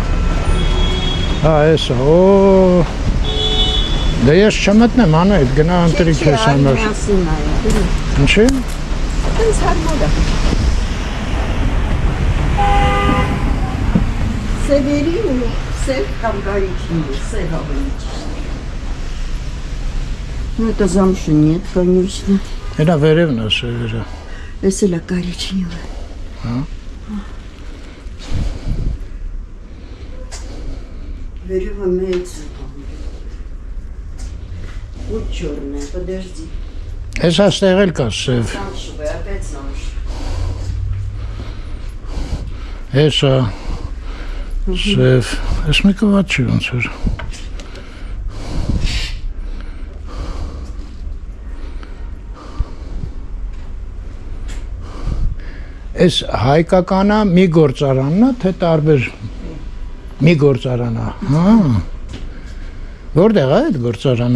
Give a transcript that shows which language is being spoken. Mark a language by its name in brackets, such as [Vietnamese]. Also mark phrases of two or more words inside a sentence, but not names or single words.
[Armenian] Հա, էս է, օ։ Դե ես չմտնեմ, անայդ, գնա ընտրիք ես համար։ Միասին նայեք։ Ինչի։ Ինձ հարմար է։ Սևերի ու սև կամ գարիչների, սև ավելի ճիշտ։ [Russian] Ну это замши нет, конечно. [Armenian] Էնա վերևն է սևերը։ Էս էլ է կարիչնիվը։ Հա։ [Russian] Վերևը մեծ է։ Ու черная, подожди. [Armenian] Էս աստեղ էլ կա սև։ [Russian] Замшевая, опять замш. [Armenian] Էս է սև։ Էս մի կվատ չի ոնց էր։ Էս հայկականա մի գործարանն է, թե տարբեր մի գործարան է։ Հա։ Որտեղ է այդ գործարանը։